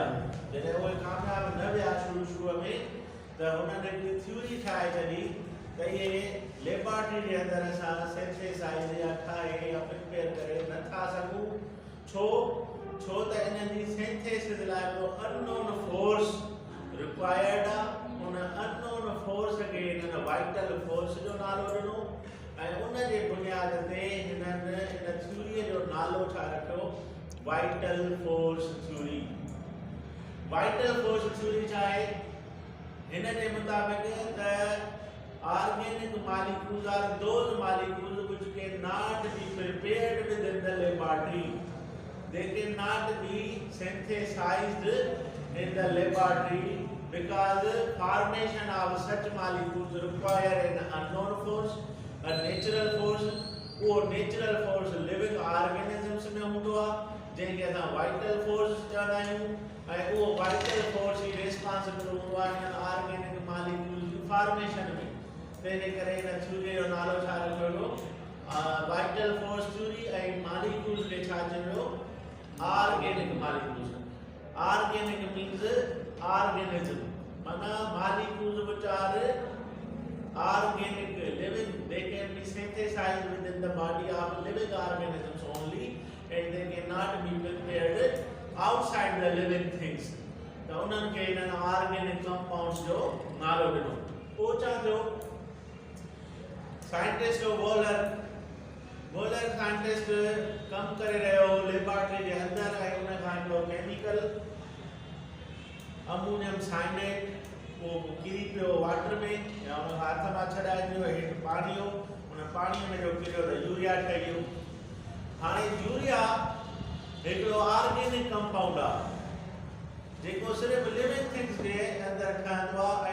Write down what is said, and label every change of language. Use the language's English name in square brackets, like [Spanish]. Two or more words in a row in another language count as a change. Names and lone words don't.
[Sindhi] जॾहिं उहे कामयाब न विया शुरू में, त हुननि हिकिड़ी थ्योरी ठाहे छॾी त इहे लेबोरेटरी जे अंदरि असां सिंथेसाइज़ या ठाहे या प्रिपेयर करे नथा सघूं. छो त इन्हनि जी सिंथेसिस लाइ हिकिड़ो [English] unknown force required [Sindhi] आहे. उन [English] unknown force [Sindhi] खे हिननि [English] vital force [Sindhi] जो नालो ॾिनो ऐं उन जे बुनियाद ते हिननि इन थ्योरीअ जो नालो छा रखियो? [English] vital force theory. vital force theory [Sindhi] छा आहे? हिन जे मुताबिक़ त [English] organic molecules are those molecules which cannot be prepared within the laboratory. They cannot be synthesized in the laboratory because formation of such molecules require an unknown force, a natural force. [Sindhi] वो [English] natural force living organisms [Sindhi] में हूंदो आहे, जंहिंखे असां [English] vital force [Sindhi] चवंदा आहियूं, ऐं उहो वाइटल फोर्स ई रिस्पॉन्सिबल हूंदो आहे हिन [English] organic molecule [Sindhi] जी फॉर्मेशन में. तंहिंजे करे हिन थ्योरी जो नालो छा रखियो वियो? [English] vital force theory. [Sindhi] ऐं मॉलिक्यूल्स खे छा चइबो? [English] organic molecules. organic means organism, माना molecules which are organic, living. They can be synthesized within the body of living organisms only, and they cannot be prepared outside the living things. [Sindhi] त उन्हनि खे हिननि [English] organic compounds [Sindhi] जो नालो ॾिनो. पोइ छा थियो? साइंटिस्ट वॉलर साइंटिस्ट कमु करे रहियो लेबोरेटरी जे अंदरि, ऐं उन खां हिकिड़ो केमिकल [English] ammonium cyanate [Sindhi] वो किरी पियो वाटर में, या उन हथ मां छॾाइजो हेठि पाणी हो, उन पाणीअ में जो किरियो त यूरिया ठही वियो. हाणे यूरिया हिकिड़ो [English] organic compound [Sindhi] आहे जेको सिर्फ़ु [English] living things [Sindhi] जे अंदरि ठहंदो आहे.